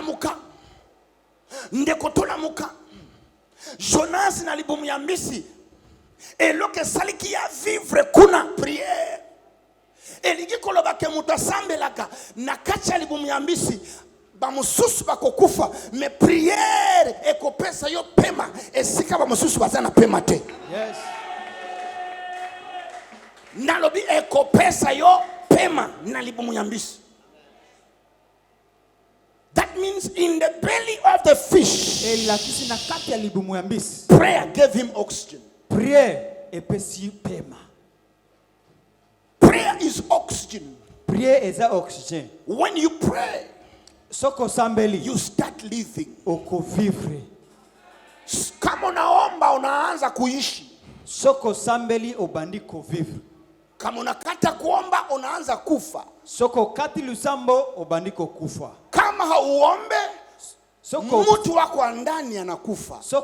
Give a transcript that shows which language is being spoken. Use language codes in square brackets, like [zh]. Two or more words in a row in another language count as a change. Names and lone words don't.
[ln] kotola muka Jonas na libumu ya mbisi eloke saliki ya vivre kuna prière eliki koloba ke muta sambelaka na kacha libumu ya mbisi bamususu bakokufa me prière ekopesa yo pema esika bamususu bazana pema te yes nalobi ekopesa yo pema na libumu ya mbisi. [en] That means in the belly of the fish, prayer gave him oxygen. Prayer is oxygen. When you pray, you start living. [sw] Kama unaomba unaanza kuishi. Kama unakata kuomba unaanza kufa. Kama hauombe mtu wako ndani anakufa.